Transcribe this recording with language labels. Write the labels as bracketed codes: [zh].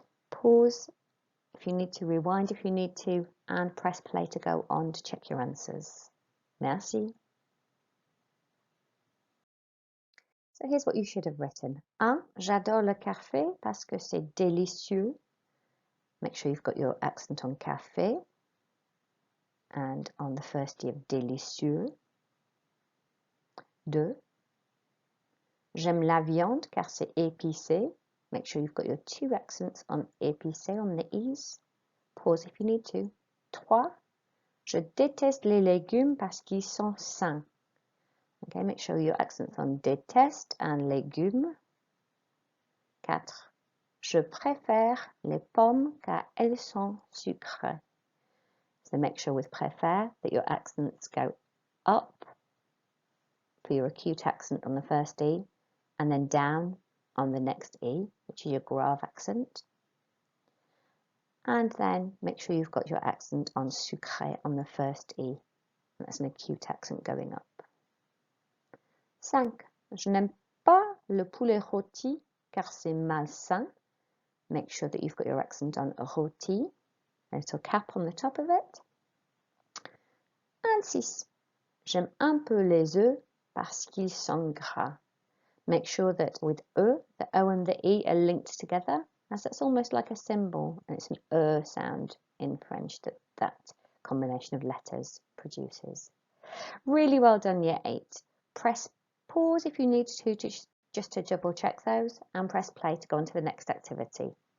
[en] Pause if you need to, rewind if you need to, and press play to go on to check your answers. Merci. So here's what you should have written. 1. [fr] J'adore le café parce que c'est délicieux. [en] Make sure you've got your accent on café and on the first E of délicieux. 2. [fr] J'aime la viande car c'est épicé. [en] Make sure you've got your 2 accents on épicé on the E's. Pause if you need to. 3. [fr] Je déteste les légumes parce qu'ils sont sains. [en] Okay, make sure your accents on déteste and légumes. 4. [fr] Je préfère les pommes car elles sont sucrées. [en] So make sure with préfère that your accents go up for your acute accent on the first E and then down on the next E, which is your grave accent. And then make sure you've got your accent on sucré on the first E. That's an acute accent going up. 5. [fr] Je n'aime pas le poulet rôti car c'est malsain. [en] Make sure that you've got your accent on rôti, a little cap on the top of it. And 6. [fr] J'aime un peu les œufs parce qu'ils sont gras. [en] Make sure that with E, the O and the E are linked together as that's almost like a symbol, and it's an sound in French that combination of letters produces. Really well done, Year 8. Press pause if you need to just to double check those, and press play to go on to the next activity.